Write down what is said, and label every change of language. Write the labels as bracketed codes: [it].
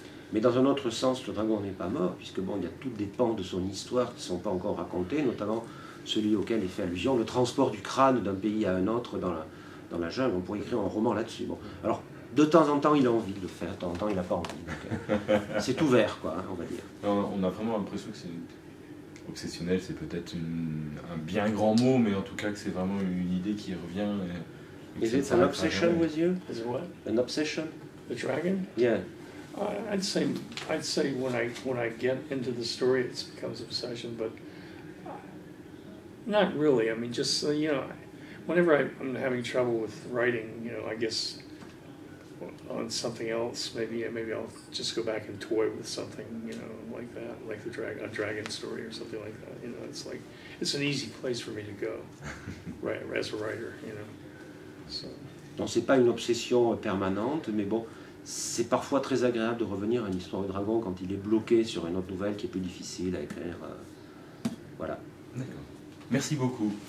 [fr] Mais dans un autre sens, le dragon n'est pas mort, puisque bon, il y a toutes des pans de son histoire qui ne sont pas encore racontées, notamment celui auquel est fait allusion, le transport du crâne d'un pays à un autre dans la jungle. On pourrait écrire un roman là-dessus. Bon. Alors, de temps en temps, il a envie de le faire, de temps en temps, il n'a pas envie. C'est ouvert, quoi, hein, on va dire. On a vraiment l'impression que c'est obsessionnel, c'est peut-être un bien grand mot, mais en tout cas que c'est vraiment une idée qui revient. [en] Is it an obsession with you? Is it what? An obsession? The dragon? Yeah. I'd say when I get into the story, it becomes obsession, but not really. I mean, just you know, whenever I'm having trouble with writing, you know, I guess on something else, maybe I'll just go back and toy with something, you know, like that, like a dragon story or something like that. You know, it's an easy place for me to go, right, as a writer, you know. So. [fr] Donc c'est pas une obsession permanente, mais bon. C'est parfois très agréable de revenir à une histoire de dragon quand il est bloqué sur une autre nouvelle qui est plus difficile à écrire. Voilà. D'accord. Merci beaucoup.